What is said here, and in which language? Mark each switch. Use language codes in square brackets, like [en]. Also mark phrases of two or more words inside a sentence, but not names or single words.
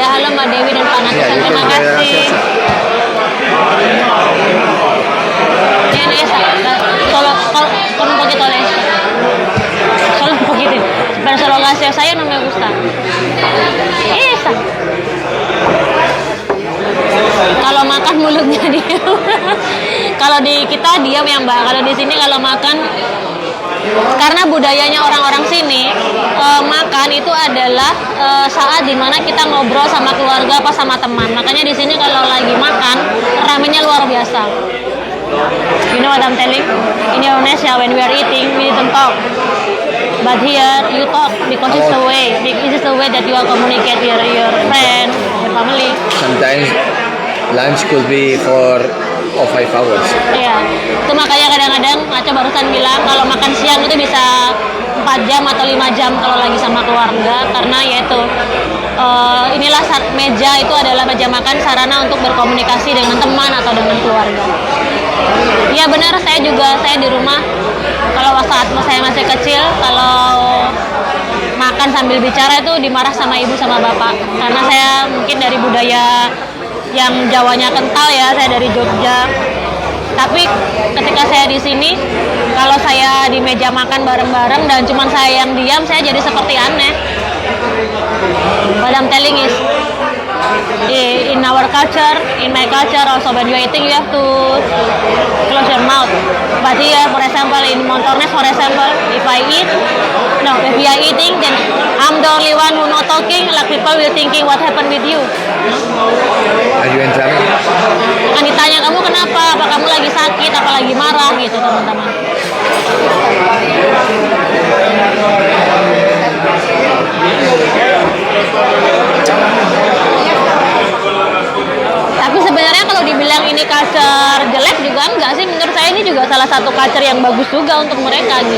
[id] Halo Mbak Dewi dan Pak Nacho. Ya, Terima yo kasih. [es] Tiene esa, solo con un poquito de esto. Solo un poquito. Pero solo gaseosa saya no me gusta. Esa. [id] Kalau makan mulutnya diam. Kalau di kita diam ya Mbak. Kalau di sini kalau makan, karena budayanya orang-orang sini makan itu adalah saat dimana kita ngobrol sama keluarga apa sama teman. Makanya di sini kalau lagi makan ramenya luar biasa. [en] You know what I'm telling? In Indonesia when we are eating we don't talk. But here you talk because it's the way. This is the way that you are communicate with your friend, your family. Sometimes lunch could be 4 or 5 hours. [id] Iya, itu makanya kadang-kadang Nacho barusan bilang kalau makan siang itu bisa 4 jam atau 5 jam kalau lagi sama keluarga, karena yaitu inilah meja itu adalah meja makan sarana untuk berkomunikasi dengan teman atau dengan keluarga. Iya benar, saya di rumah kalau saat saya masih kecil kalau makan sambil bicara itu dimarah sama ibu sama bapak. Karena saya mungkin dari budaya yang Jawanya kental ya, saya dari Jogja. Tapi ketika saya di sini, kalau saya di meja makan bareng-bareng dan cuma saya yang diam, saya jadi seperti aneh. [en] What I'm telling is, in our culture, in my culture also when you are eating you have to close your mouth. But here, for example, in Montornes, for example, if we are eating, then I'm the only one who not talking. Like people will thinking what happened with you. Are you in trouble? [id] Kan ditanya kamu kenapa? Apa kamu lagi sakit? Apa lagi marah gitu teman-teman? Tapi sebenarnya kalau dibilang ini culture jelek juga enggak sih, menurut saya ini juga salah satu culture yang bagus juga untuk mereka gitu.